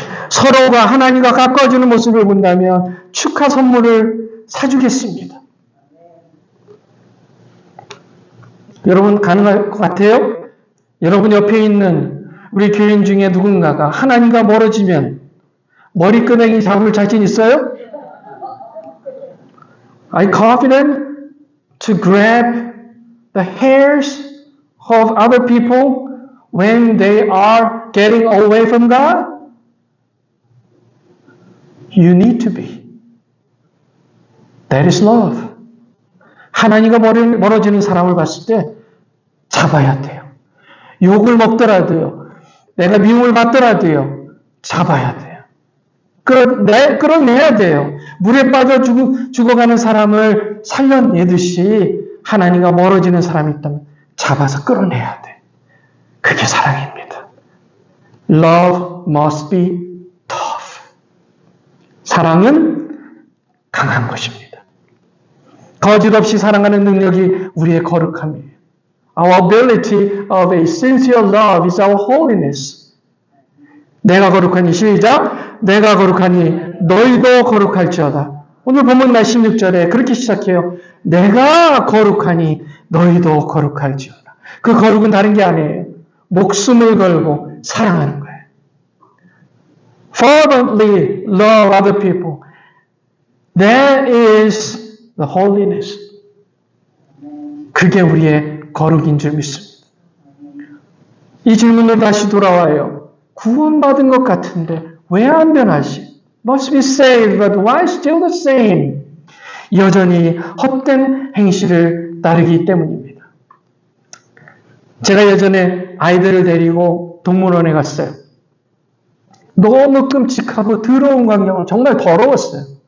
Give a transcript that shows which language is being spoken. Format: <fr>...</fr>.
<ko>서로가 하나님과 가까워지는 모습을 본다면 축하 선물을 사주겠습니다. 여러분 가능할 것 같아요? 여러분 옆에 있는 우리 교인 중에 누군가가 하나님과 멀어지면 머리끄댕이 잡을 자신 있어요?</ko> <en>Are you confident to grab the hairs of other people when they are getting away from God? You need to be. That is love.</en> <ko>하나님과 멀어지는 사람을 봤을 때 잡아야 돼요. 욕을 먹더라도요. 내가 미움을 받더라도요. 잡아야 돼요. 끌어내야 돼요. 물에 빠져 죽어가는 사람을 살려내듯이 하나님과 멀어지는 사람이 있다면 잡아서 끌어내야 돼. 그게 사랑입니다.</ko> <en>Love must be tough.</en> <ko>사랑은 강한 것입니다. 거짓 없이 사랑하는 능력이 우리의 거룩함이에요.</ko> <en>Our ability of a sincere love is our holiness.</en> <ko>내가 거룩하니 시작. 내가 거룩하니 너희도 거룩할지어다. 오늘 본문 말 16절에 그렇게 시작해요. 내가 거룩하니 너희도 거룩할지어다. 그 거룩은 다른 게 아니에요. 목숨을 걸고 사랑하는 거예요.</ko> <en>Fervently love other people. That is the holiness.</en> <ko>그게 우리의 거룩인 줄 믿습니다. 이 질문으로 다시 돌아와요. 구원받은 것 같은데 왜 안 변하지?</ko> <en>Must be saved, but why still the same?</en> <ko>여전히 헛된 행실을 따르기 때문입니다. 제가 예전에 아이들을 데리고 동물원에 갔어요. 너무 끔찍하고 더러운 광경을 정말 더러웠어요.</ko>